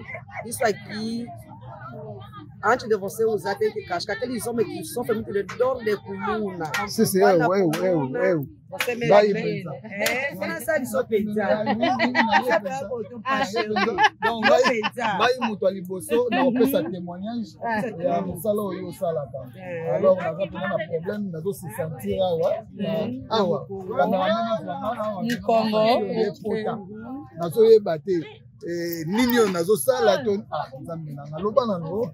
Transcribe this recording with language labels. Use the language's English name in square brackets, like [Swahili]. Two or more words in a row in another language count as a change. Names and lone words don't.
[Portuguese] Isso aqui, antes de você usar, tem que cascar. Aqueles homens que sofrem muito de dor de coluna. Sim, eu. Você mesmo vê. Você não sabe só pensar. Vai muito ali, você não pensa témoignage. [Lingala] A mosala oyo osalaka. Alors, naza pena na problème, nazo [French] se sentir [Lingala] awa. Nazo yeba te. Nini oyo nazosala to nzambe na naloba nango